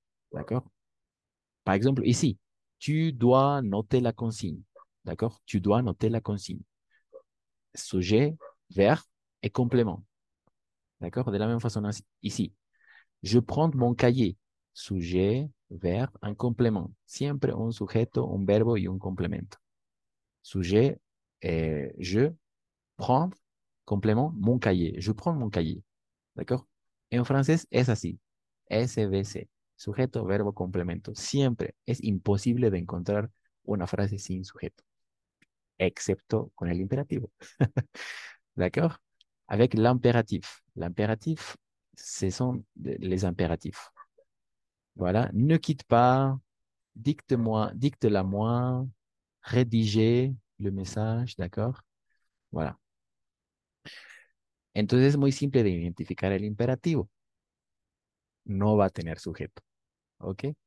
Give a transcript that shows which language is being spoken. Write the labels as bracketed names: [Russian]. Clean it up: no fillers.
[French] D'accord? Par exemple, ici, tu dois noter la consigne. D'accord? Tu dois noter la consigne. Sujet, verbe et complément. D'accord? De la même façon ici. Je prends mon cahier. Sujet, verbe, un complément. [Spanish] Siempre un sujeto, un verbo y un complemento. [French] Sujet, je prends, complément, mon cahier. Je prends mon cahier. ¿D'accord? [Spanish] En francés es así. [French] SVC. [Spanish] Sujeto, verbo, complemento. Siempre es imposible de encontrar una frase sin sujeto, excepto con el imperativo. [French] D'accord? Avec l'impératif. L'impératif, ce sont les impératifs. Voilà. Ne quitte pas. Dicte-la moi. Rédiger le message. D'accord? Voilà. [Spanish] Entonces es muy simple de identificar el imperativo. No va a tener sujeto. ¿Ok?